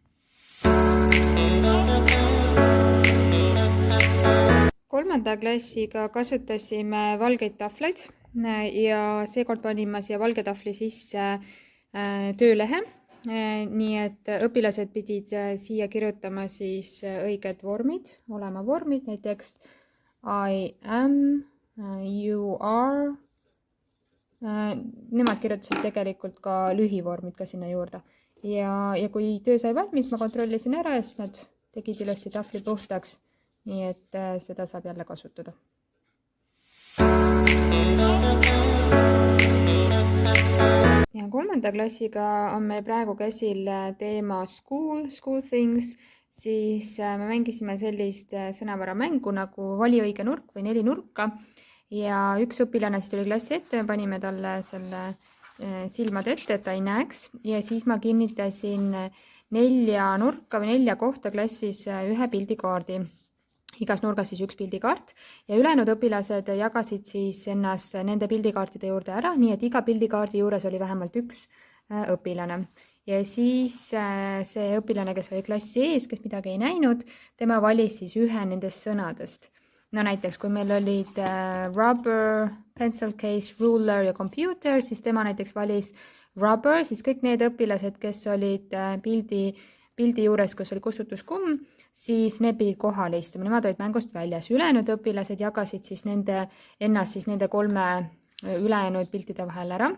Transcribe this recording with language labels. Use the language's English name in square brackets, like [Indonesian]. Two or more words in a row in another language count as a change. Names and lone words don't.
[Estonian] Kolmanda klassiga kasutasime valgeid tahvleid ja seekord panin ma siia valge tahvli sisse töölehe. Nii et õpilased pidid siia kirjutama siis õiged vormid, olema vormid, näiteks [English] I am, you are. [Estonian] Nemad kirjutasid tegelikult ka lühivormid ka sinna juurde. Ja kui töö sai valmis, ma kontrollisin ära ja siis nad tegid ilusti tahvli puhtaks. Nii et seda saab jälle kasutada. Ja kolmanda klassiga on meil praegu käsil teema [English] school things, [Estonian] siis me mängisime sellist sõnavaramängu nagu vali õige nurk või 4 nurka ja üks õpilane siis tuli klassi ette, me panime talle selle silmad ette, et ta ei näeks ja siis ma kinnitasin 4 nurka või 4 kohta klassis ühe pildikaardi. Igas nurgas siis üks pildikaart ja ülejäänud õpilased jagasid siis ennast nende pildikaartide juurde ära, nii et iga pildikaardi juures oli vähemalt üks õpilane. Ja siis see õpilane, kes oli klassi ees, kes midagi ei näinud, tema valis siis ühe nendest sõnadest. No näiteks, kui meil olid [English] rubber, pencil case, ruler [Estonian] ja computer, siis tema näiteks valis rubber, siis kõik need õpilased, kes olid pildi juures, kus oli kustutuskumm, siis need pidid kohale istuma, nemad olid mängust väljas. Ülejäänud õpilased jagasid siis ennast siis nende 3 ülejäänud piltide vahel ära.